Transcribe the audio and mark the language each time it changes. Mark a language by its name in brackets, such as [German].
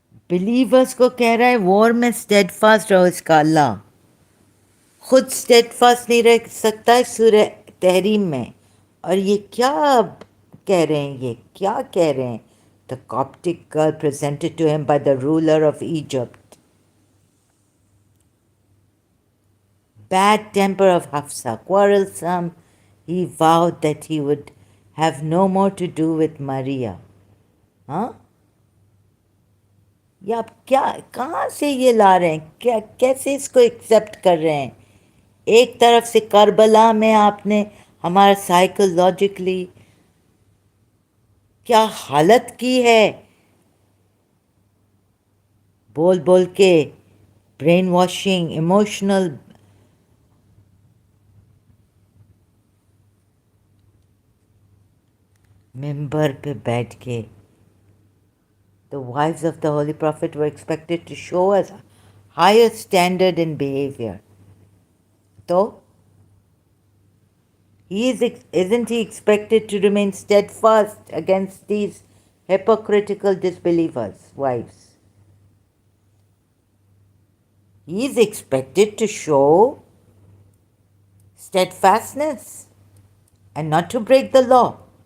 [Urdu] Believers کو کہہ رہا ہے وار میں اسٹیڈ فاسٹ رہو، اس کا اللہ خود اسٹیڈ فاسٹ نہیں رہ سکتا ہے سورہ تحریم میں، اور یہ کیا کہہ رہے ہیں، یہ کیا کہہ رہے ہیں؟ [English] The Coptic girl presented to him by the ruler of Egypt. Bad temper of Hafsa, quarrelsome, he vowed that he would have no more to do with Maria. [Urdu] ہاں، یہ آپ کیا کہاں سے یہ لا رہے ہیں؟ کیسے اس کو ایکسیپٹ کر رہے ہیں؟ ایک طرف سے کربلا میں آپ نے ہمارا سائیکولوجیکلی کیا حالت کی ہے، بول بول کے برین واشنگ، ایموشنل، ممبر پہ بیٹھ کے [English] the wives of the Holy Prophet were expected to show us higher standard in behavior. So, isn't he expected to remain steadfast against these hypocritical disbelievers' wives? He is expected to show steadfastness and not to break the law.